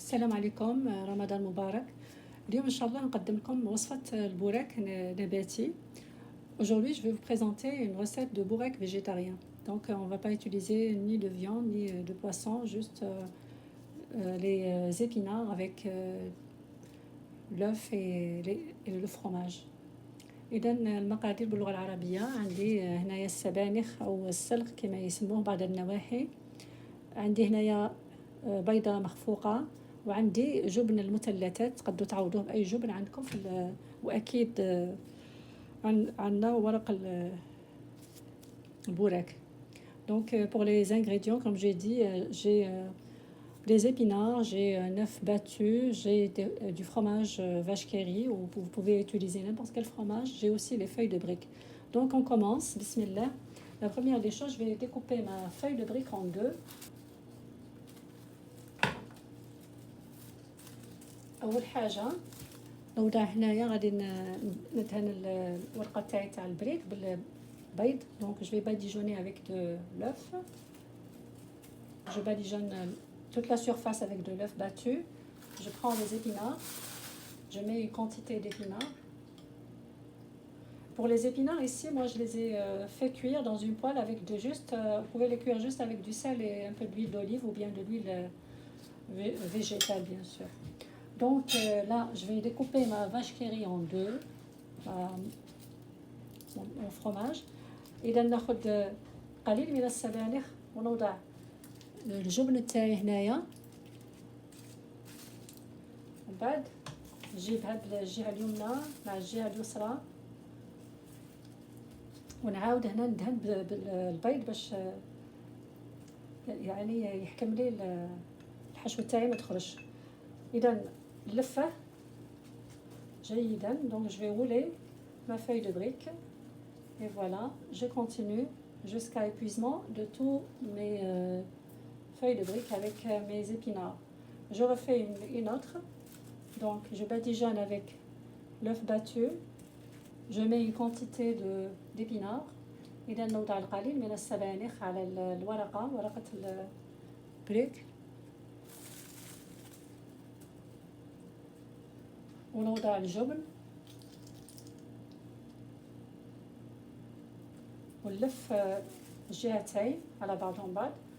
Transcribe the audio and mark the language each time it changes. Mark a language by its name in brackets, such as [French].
[Arabic] السلام عليكم، رمضان مبارك. اليوم إن شاء الله نقدم لكم وصفة البوراك نباتي. [French] Aujourd'hui, je vais vous présenter une recette de bourrec végétarien. Donc, on ne va pas utiliser ni de viande ni de poisson, juste les épinards avec l'œuf et le fromage. [Arabic] إذا المقادير باللغة العربية عندي هنايا السبانخ أو السلق كما يسموه بعض النواحي. عندي هنايا بيضة مخفوقة، وعندي جبن المثلثات تقدروا تعوضوه بأي جبن عندكم وأكيد عندنا ورق البوراك. [French] Donc pour les ingrédients, comme j'ai dit, j'ai des épinards, j'ai un œuf battu, j'ai du fromage vache qui rit, ou vous pouvez utiliser n'importe quel fromage. J'ai aussi les feuilles de briques. Donc on commence, bismillah. La première des choses, je vais découper ma feuille de brique en deux. [Arabic] اول حاجه نوضع هنايا غادي ندهن الورقه تاع البريك بالبيض. [French] دونك جو في badigeonner avec de l'œuf. Je badigeonne toute la surface avec de l'œuf battu. Je prends les épinards, je mets une quantité d'épinards. Pour les épinards ici, moi je les ai fait cuire dans une poêle avec vous pouvez les cuire juste avec du sel et un peu d'huile d'olive ou bien de l'huile végétale bien sûr. Donc là, je vais découper ma vache qui rit en deux, mon fromage. [Arabic] إذا ناخد قليل من السبانخ ونوضع الجبن تاعي هنايا. ومن بعد نجيب هاد الجهة اليمنى مع الجهة اليسرى، ونعاود هنا ندهن بالبيض باش يعني يحكم لي الحشو تاعي ما تخرجش. إذا لفه جيدا. [French] Donc je vais rouler ma feuille de brique et voilà, je continue jusqu'à épuisement de tous mes feuilles de brique avec mes épinards. Je refais une autre. Donc je badigeonne avec l'œuf battu, je mets une quantité d'épinards. [Arabic] إذا نوضع القليل من السبانخ على ورقة البريك، ونوضع الجبن ونلف الجهتين على بعضهم بعض.